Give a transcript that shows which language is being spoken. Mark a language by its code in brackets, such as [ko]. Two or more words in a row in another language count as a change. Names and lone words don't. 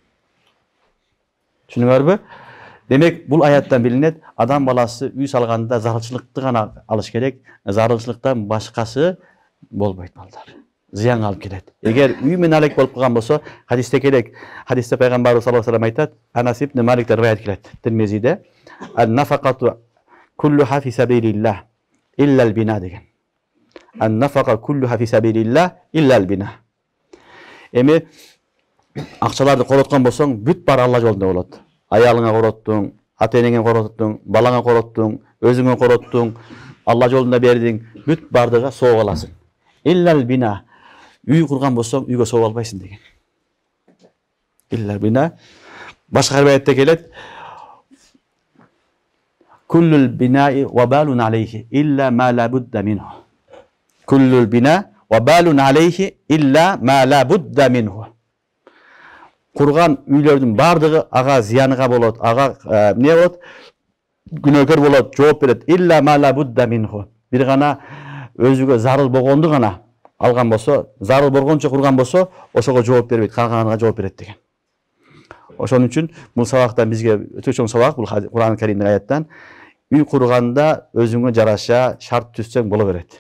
[ky] Түшүнүңөрбү? Демек, бул аяттан билинет, адам баласы үй салганда зарылчылыкты гана алыш керек, зарылчылыктан башкасы болбойт балдар. Зыянга алып келет. Эгер үй менен алек болуп калган болсо, хадисте келет. Хадисте пайгамбарыбыз [ar] صلى الله عليه وسلم [ky] айтат, Анас ибн Маликтен риваят келет. [ar] Тирмизиде, "النفقة كلها في سبيل الله إلا البناء" деген. النفقة كلها في سبيل الله إلا البناء. [ky] Эми акчаларды короткон болсоң, бүт баары Алла жолунда болот. Аялыңа короттуң, ата-энеңе короттуң, балаңа короттуң, өзүңө короттуң, Алла жолунда бердиң, бүт бардыга сооп аласың. [ar] إلا البناء. [ky] Үй курган болсоң, үйгө сооп албайсың деген. [ar] إلا البناء. [ky] Башка риваятта келет. [ar] كل بناء وبال عليه إلا ما لا بد منه. كل بناء وبال عليه إلا ما لا بد منه. [ky] Курган үйлөрдүн бардыгы ага зыяныга болот, ага эмне болот? Күнөөкөр болот, жооп берет. [ar] إلا ما لا بد منه. [ky] Бир гана өзүгө зарыл болгонду гана алган болсо, зарыл болгончо курган болсо, ошого жооп бербейт, калганына жооп берет деген. Ошон үчүн бул сабактан бизге өтө чоң сабак, бул Кур'ан Каримдин аяттан үй курганда өзүңө жараша шарт түзсөң боло берет.